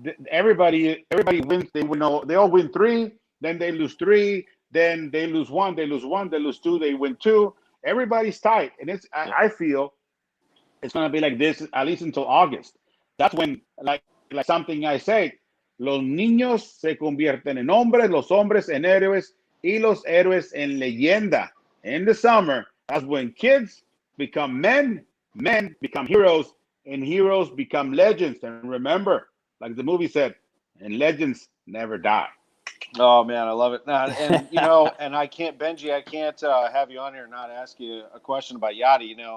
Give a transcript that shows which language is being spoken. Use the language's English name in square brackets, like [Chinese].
[English] Everybody wins. They all win 3, then they lose 3, then they lose 1, they lose 2, they win 2. Everybody's tight. And I feel it's going to be like this at least until August. That's when, like something I say, [Spanish] los niños se convierten en hombres, los hombres en héroes, y los héroes en leyenda. [English] In the summer, that's when kids become men become heroes, and heroes become legends. And remember, like the movie said, and legends never die. Oh man, I love it. And and Bengie, I can't have you on here and not ask you a question about Yadi.